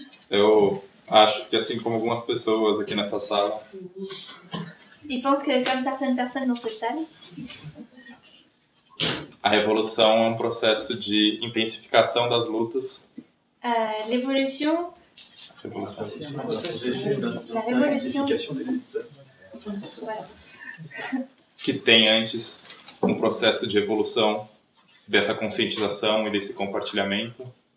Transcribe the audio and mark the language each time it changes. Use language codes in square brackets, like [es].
[pt] Eu acho que, assim como algumas pessoas aqui nessa sala, [fr] Ils pensent que, comme certaines personnes dans cette salle, [pt] a revolução é um processo de intensificação das lutas. [fr] l'évolution, [pt] Revolução. [fr] C'est un processus la révolution, voilà, [pt] Que tem antes um processo de evolução dessa conscientização e desse compartilhamento.